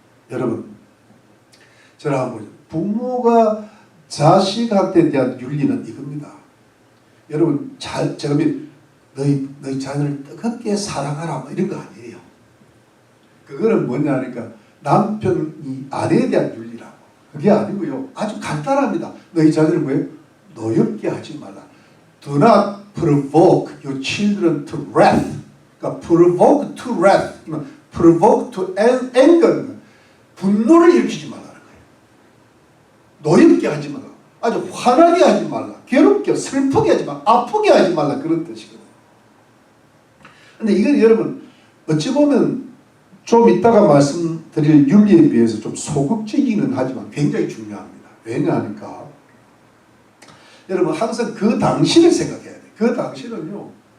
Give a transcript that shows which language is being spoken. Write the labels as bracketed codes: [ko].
[ko] 여러분 저를 한번 보죠. 부모가 자식한테 대한 윤리는 이겁니다. 여러분 제가 너희 자녀를 뜨겁게 사랑하라 뭐 이런 거 아니에요. 그거는 뭐냐 하니까 남편이 아내에 대한 윤리라고. 그게 아니고요. 아주 간단합니다. 너희 자녀를 뭐예요? 노엽게 하지 말라. [en] Do not provoke your children to wrath. [ko] 그러니까 [en] provoke to wrath, provoke to anger, [ko] 분노를 일으키지 말라는 거예요. 노엽게 하지 말라. 아주 화나게 하지 말라. 괴롭게, 슬프게 하지 말라. 아프게 하지 말라. 그런 뜻이거든요. 근데 이건 여러분 어찌 보면 좀 이따가 말씀드릴 윤리에 비해서 좀 소극적이기는 하지만 굉장히 중요합니다. 왜냐하니까 여러분 항상 그 당시를 생각해야 돼요. 그 당시는요.